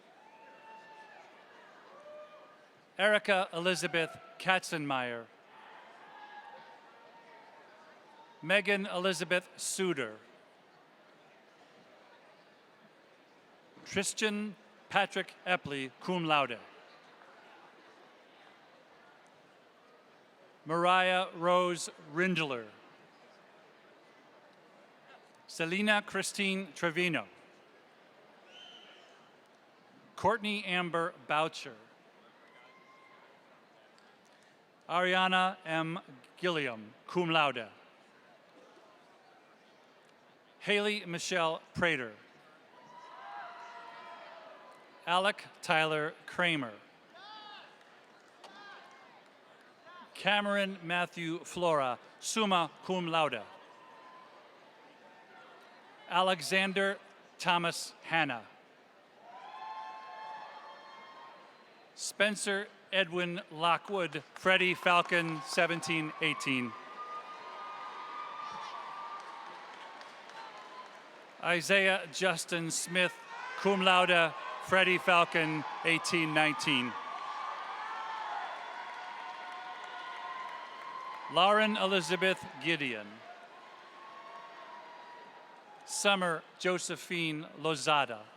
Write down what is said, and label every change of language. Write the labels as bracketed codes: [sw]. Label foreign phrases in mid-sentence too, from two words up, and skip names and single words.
[en] Erica Elizabeth Katzenmeyer. Megan Elizabeth Suter. Tristan Patrick Epley, [la] cum laude. [en] Mariah Rose Rindler. Selena Christine Trevino. Courtney Amber Boucher. Ariana M. Gilliam, [la] cum laude. [en] Haley Michelle Prater. Alec Tyler Kramer. Cameron Matthew Flora, [la] summa cum laude. [en] Alexander Thomas Hanna. Spencer Edwin Lockwood, Freddie Falcon, 1718. Isaiah Justin Smith, [la] cum laude, [en] Freddie Falcon, 1819. Lauren Elizabeth Gideon. Summer Josephine Lozada.